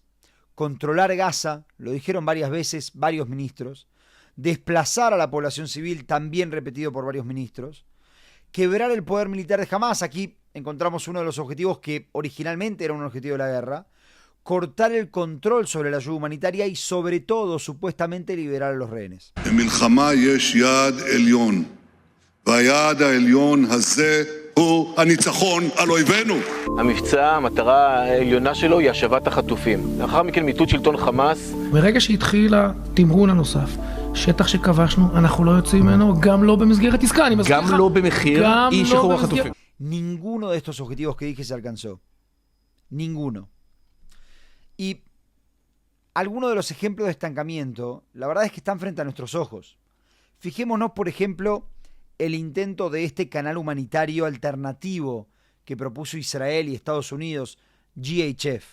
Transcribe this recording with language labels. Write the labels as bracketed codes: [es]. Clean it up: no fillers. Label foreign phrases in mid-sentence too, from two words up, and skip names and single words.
[es] Controlar Gaza, lo dijeron varias veces varios ministros, desplazar a la población civil, también repetido por varios ministros, quebrar el poder militar de Hamas, aquí encontramos uno de los objetivos que originalmente era un objetivo de la guerra, cortar el control sobre la ayuda humanitaria y sobre todo, supuestamente, liberar a los rehenes. [he] במלחמה יש יעד עליון, והיעד העליון הזה הוא הניצחון על אויבינו. המבצע, המטרה העליונה שלו היא השבת החטופים. לאחר מכן מיטוט שלטון חמאס. ברגע שהתחיל התמרון הנוסף, שטח שכבשנו, אנחנו לא יוצאים ממנו, גם לא במסגרת עסקה, אני מזכיר לך. גם לא במחיר אי שחרור החטופים. [es] Ninguno de estos objetivos que dije se alcanzó. Ninguno. Y algunos de los ejemplos de estancamiento, la verdad es que están frente a nuestros ojos. Fijémonos, por ejemplo, el intento de este canal humanitario alternativo que propuso Israel y Estados Unidos, GHF.